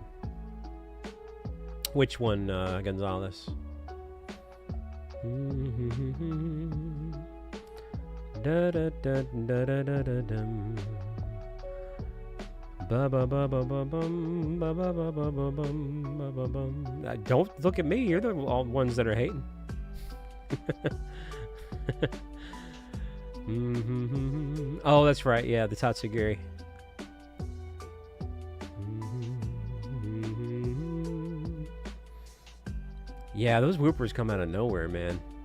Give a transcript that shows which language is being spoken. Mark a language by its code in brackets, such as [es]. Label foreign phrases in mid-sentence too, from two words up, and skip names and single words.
[en] Which one, Gonzalez? Da da da da da da da dum. Ba ba ba ba ba bum ba ba ba ba ba bum ba ba bum. Don't look at me. You're the all ones that are hating. Oh, that's right. Yeah, the Tatsugiri. Yeah, those Woopers come out of nowhere, man.